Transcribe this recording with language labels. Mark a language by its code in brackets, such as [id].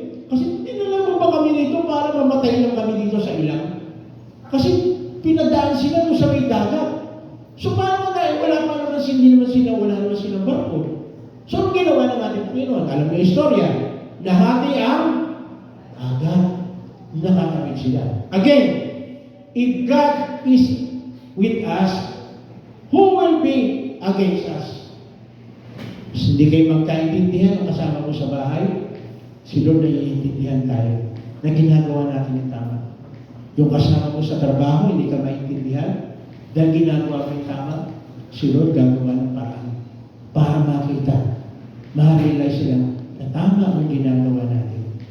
[tl] Kasi dinala mo ba kami dito para mamatay lang kami dito sa ilang? Kasi pinadaan sila doon sa may dagat. So paano na wala pa naman hindi naman sila, wala naman silang barko. So ang ginawa ng ating Panginoon, alam niyo yung istorya, nahati ang agad, nakakamit sila. [en] Again, if God is with us, who will be against us? [tl] Hindi kayo magkaintindihan ang kasama mo sa bahay, si Lord na iintindihan tayo na ginagawa natin yung tama. Yung kasama mo sa trabaho, hindi ka maintindihan, dahil ginagawa mo yung tama, si Lord gagawa ng paraan para makita, ma-realize sila na tama ang ginagawa natin.